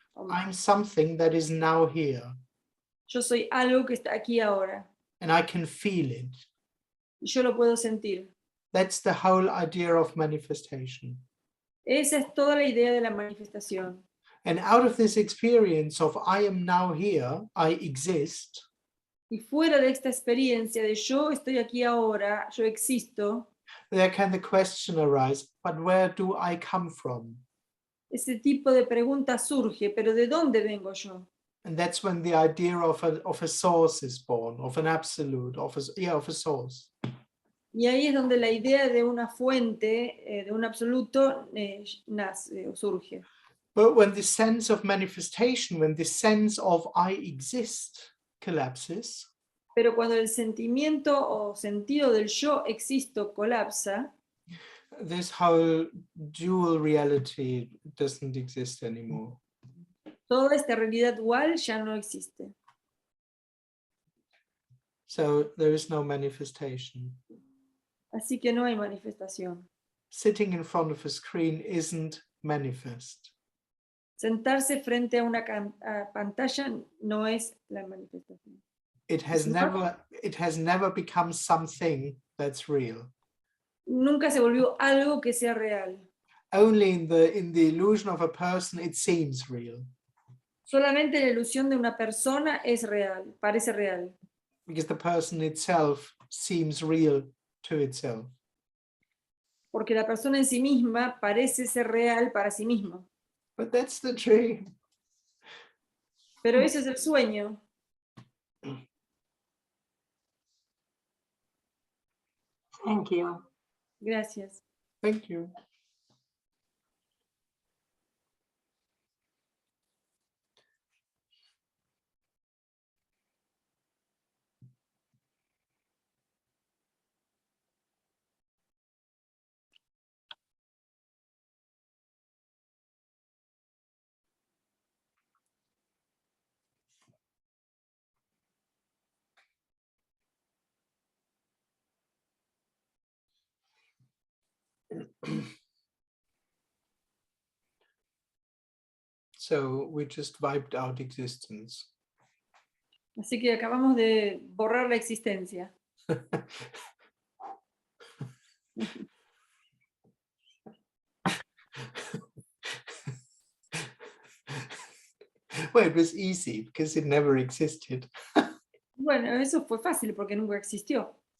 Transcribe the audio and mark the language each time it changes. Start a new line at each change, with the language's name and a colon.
English: I'm something that is now here
Spanish: Yo soy algo que está aquí ahora.
English: and I can feel it.
Spanish: Y yo lo puedo sentir.
English: That's the whole idea of manifestation.
Spanish: Esa es toda la idea de la manifestación.
English: And out of this experience of I am now here, I exist,
Spanish: Y fuera de esta experiencia de yo estoy aquí ahora, yo existo,
English: there can the question arise, but where do I come from?
Spanish: ese tipo de pregunta surge, pero ¿de dónde vengo yo?
English: And that's when the idea of a source is born, of an absolute, of a source.
Spanish: Y ahí es donde la idea de una fuente, de un absoluto, nace o surge.
English: But when the sense of manifestation, when the sense of I exist collapses,
Spanish: Pero cuando el sentimiento o sentido del yo existo colapsa,
English: this whole dual reality doesn't exist anymore.
Spanish: toda esta realidad dual ya no existe.
English: So there is no manifestation.
Spanish: Así que no hay manifestación.
English: Sitting in front of a screen isn't manifest.
Spanish: Sentarse frente a una pantalla no es la manifestación.
English: It has never become something that's real.
Spanish: Nunca se volvió algo que sea real.
English: Only in the illusion of a person it seems real.
Spanish: Solamente la ilusión de una persona es real, parece real.
English: Because the person itself seems real to itself.
Spanish: Porque la persona en sí misma parece ser real para sí misma.
English: But that's the dream.
Spanish: Pero ese es el sueño.
English: Thank you.
Spanish: Gracias.
English: Thank you. So we just wiped out existence.
Spanish: Así que acabamos de borrar la existencia.
English: Well, it was easy because it never existed.
Spanish: Bueno, eso fue fácil porque nunca existió.